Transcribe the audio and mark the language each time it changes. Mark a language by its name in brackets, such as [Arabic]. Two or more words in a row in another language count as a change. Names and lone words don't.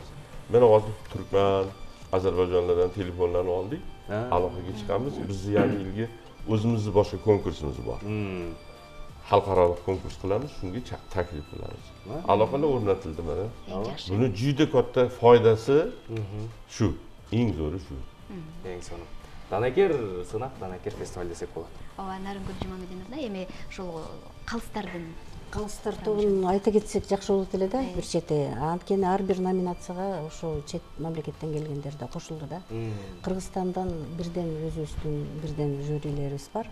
[Uzbek] Mana hozir turkman Ozarbayjonlardan telefonlarni oldik, aloqaga chiqamiz. Bizni yana yilga o'zimizning boshqa konkursimiz bor. Xalqaro konkurs qilamiz, shunga taklif qilamiz. Aloqalar o'rnatildi mana. Buni juda katta foydasi shu, eng zo'ri shu. Eng so'ng. [Kyrgyz] Danakер сынак, Danakер фестиваль десек болот. Ооба, Нарынгүл Жумамединовна эми ушул калыстар тобун айта кетсек жакшы болот эле да, бир чети. Анткени ар бир номинацияга ошол чет мамлекеттен келгендер да кошулду да. Кыргызстандан бирден жюрилерибиз бар.